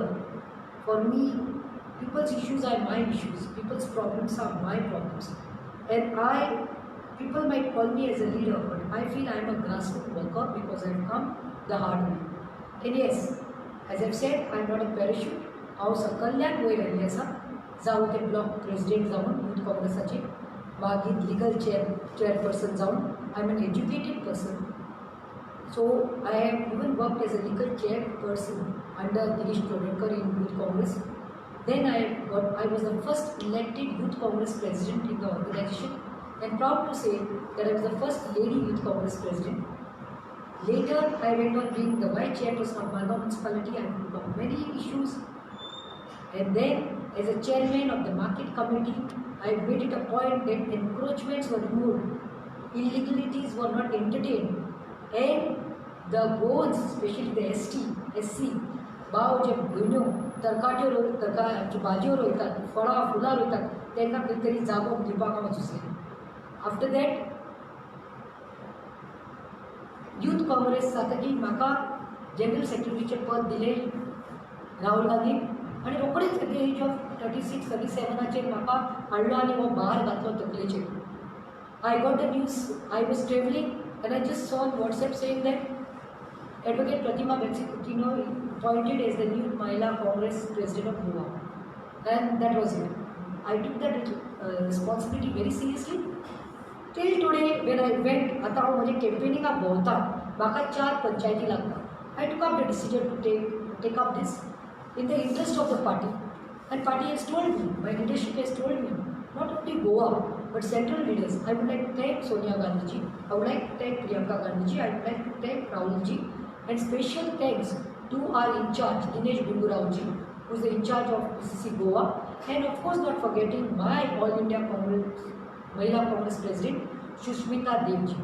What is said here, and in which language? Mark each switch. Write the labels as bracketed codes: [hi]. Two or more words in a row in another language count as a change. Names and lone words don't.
[en] For me, people's issues are my issues, people's problems are my problems. And people might call me as a leader, but I feel I am a grassroots worker because I have come the hard way. And yes, as I've said, I'm not a parachute. [kok] हांव सकल्ल्यान वयर आयिल्लें आसा, जावं ते [en] block president [kok] जावन यूथ काँग्रेसाचे, मागीर [en] legal chairperson [kok] जावन. [en] I'm an educated person. So I have even worked as a legal chairperson under Girish Prodekar in Youth Congress. Then I was the first elected Youth Congress president in the organization, and proud to say that I was the first lady Youth Congress president. Later, I went on being the vice chairperson of Malwa municipality. I took up many issues, and then as a chairman of the market committee, I made it a point that encroachments were removed, illegalities were not entertained, and the goals, especially the SC, [kok] भाव जे भयण्यो तरकाट्यो भाजयो रोयतात, फळां फुलां रोयतात, तांकां खंय तरी जागो दिवपाक हांव सुचयलें. [en] after that [kok] यूथ काँग्रेस जातकीर म्हाका जनरल सेक्रेटरीचें पद दिलें राहुल गांधीन, आनी रोखडेच [en] at the age of [kok] 36-37 म्हाका हाडलो आनी हो भार घातलो तकलेचेर. [en] I got the news. I was traveling and I just saw on WhatsApp saying that Advocate Pratima Betsy-Coutinho appointed as the new Mahila Congress President of Goa, and that was it. I took that responsibility very seriously. Till today, when I went, [kok] आता हांव म्हजे कॅम्पेनिंगाक भोंवता, म्हाका 4 पंचायती लागता. [en] I took up the decision to take up this in the interest of the party, and party has told me, my leadership has told me, not only Goa but central leaders. I would like to thank Sonia Gandhi ji, I would like to thank Priyanka Gandhi ji, I would like to thank Rahul ji, and special thanks to our in charge Dinesh Gundu Rao ji, who is the in charge of PCC Goa, and of course not forgetting my All India Congress Mahila Congress President Shushmita Dev ji.